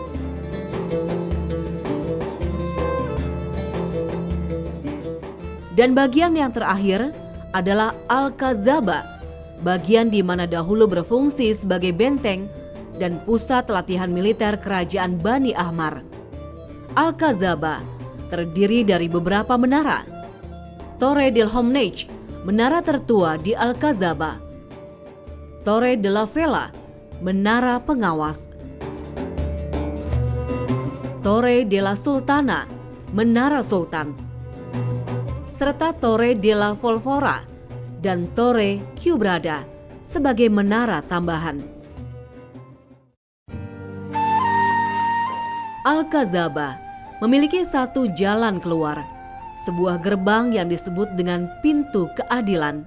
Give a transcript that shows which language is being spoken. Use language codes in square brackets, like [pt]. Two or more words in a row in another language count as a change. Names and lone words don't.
[id] Dan bagian yang terakhir adalah Al-Kazaba, bagian di mana dahulu berfungsi sebagai benteng dan pusat latihan militer kerajaan Bani Ahmar. Al-Kazaba terdiri dari beberapa menara. Torre del Homnage, menara tertua di Al-Kazaba. Torre de la Vela, menara pengawas. Torre de la Sultana, menara sultan. Serta Torre de la Folgora dan Torre Quebrada sebagai menara tambahan. Al-Kazaba memiliki satu jalan keluar, sebuah gerbang yang disebut dengan pintu keadilan.